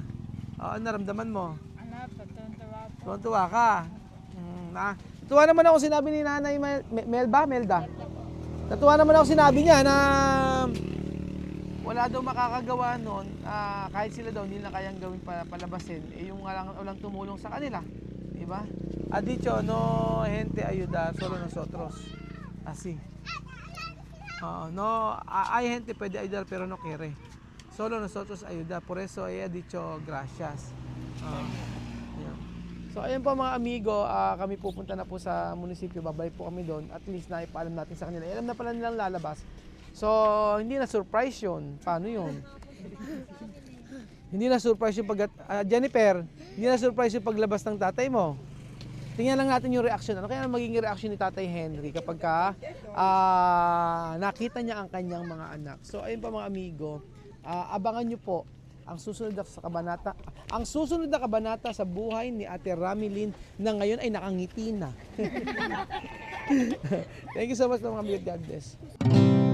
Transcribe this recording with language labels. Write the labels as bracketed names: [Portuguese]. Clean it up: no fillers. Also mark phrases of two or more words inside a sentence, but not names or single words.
[Filipino] Naramdaman mo? Tuwa ka. Tuwa naman ako sinabi ni Nanay Melda. Natuwa naman ako sinabi niya na wala daw makakagawa noon kahit sila daw hindi na kayang gawin palabasin yung walang tumulong sa kanila. ba? [Spanish] Ha dicho, no gente ayudar, solo nosotros. Así. No, hay gente puede ayudar pero no quiere. Solo nosotros ayudar. Por eso ella dicho gracias. [Filipino] Yan. So ayun po mga amigo, kami pupunta na po sa munisipyo, babalik po kami doon. [English] At least [Filipino] na ipaalam natin sa kanila. Alam na pala nilang lalabas. So hindi na surprise yun. Paano yun? Hindi na surprise yung Jennifer, hindi na surprise yung paglabas ng tatay mo. Tingnan lang natin yung reaction. Ano kaya magiging reaction ni Tatay Henry kapag nakita niya ang kanyang mga anak. So ayun pa mga amigo, abangan niyo po ang susunod na kabanata sa buhay ni Ate Ramilyn na ngayon ay nakangiti na. [English] Thank you so much [Filipino] mga amigo. [English] God bless.